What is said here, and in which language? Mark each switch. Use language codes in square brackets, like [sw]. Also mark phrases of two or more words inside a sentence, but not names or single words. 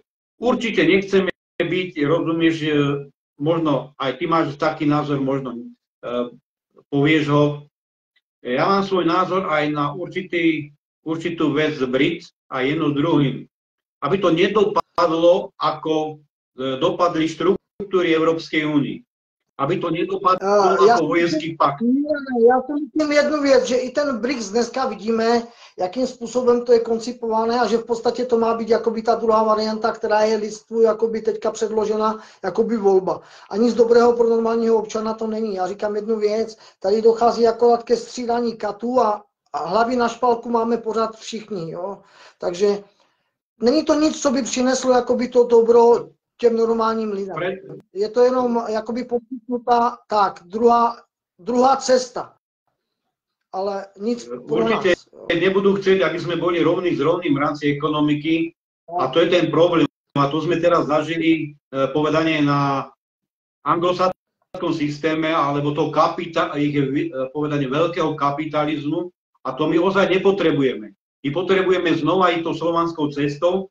[sk] Určite nechceme byť, rozumieš, možno aj ty máš taký názor, možno povieš ho. Ja mám svoj názor aj na určitú vec z Brit a jedno druhým. Aby to nedopadlo, ako dopadli štruktúry Európskej únie. Aby to nedopadlo ako vojenský pakt. [cs] Já si myslím jednu věc, že i ten BRICS dneska vidíme, jakým způsobem to je koncipované a že v podstatě to má být jakoby ta druhá varianta, která je lidstvu jakoby teďka předložena jakoby volba. A nic dobrého pro normálního občana to není. Já říkám jednu věc, tady dochází akorát ke střídání katů a hlavy na špalku máme pořád všichni. Jo? Takže není to nic, co by přineslo jakoby to dobro těm normálním lidem. Je to jenom jakoby poskytnutá, tak, druhá cesta. Ale nic pro [sk] určite [cs] nás. [sk] nebudú chcieť, aby sme boli rovní s rovným v rámci ekonomiky. A to je ten problém. A to sme teraz zažili povedanie na anglosakskom systéme, alebo to ich povedanie veľkého kapitalizmu. A to my ozaj nepotrebujeme. My potrebujeme znova ísť tou slovanskou cestou.